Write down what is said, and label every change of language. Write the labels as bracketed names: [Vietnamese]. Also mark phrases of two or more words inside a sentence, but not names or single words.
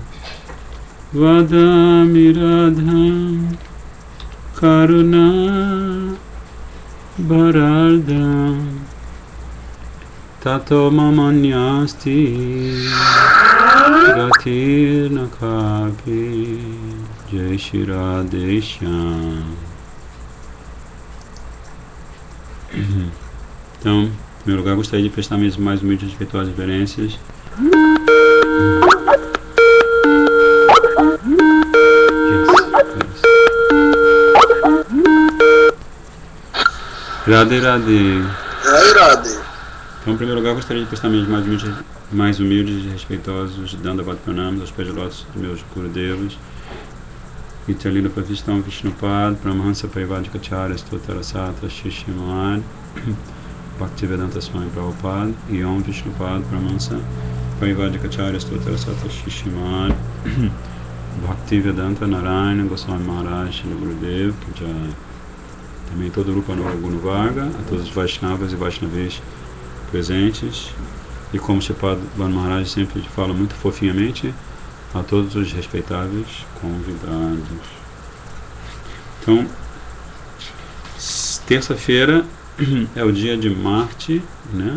[Sanskrit] Vadami Radham Karuna Bharardam Tato Mamanyasti Gatir Nakapi Jai Shri Radhe Shyam. [Portuguese] Então, em primeiro lugar, gostaria de prestar minhas mais humildes e respeitosas reverências Radhe Radhe. Então, em primeiro lugar, gostaria de prestar minhas mais humildes e respeitosos Dandavat Pranamas aos pés de lótus dos meus Gurudevas, Vitalila Pravistam Vishnupad, Paramahansa Parivadikacharya Stotarasatra Shishimad, Bhaktivedanta Swami Prabhupada, e Om Vishnupad Paramahansa Parivadikacharya Stotarasatra Shishimad, Bhaktivedanta Narayana Goswami Maharaj Shri Gurudev, que já também todo o Rupa Gunu Varga, a todos os Vaishnavas e Vaishnavis presentes, e como Sripad Bhanu Maharaj sempre fala muito fofinhamente, a todos os respeitáveis convidados. Então, terça-feira é o dia de Marte, né?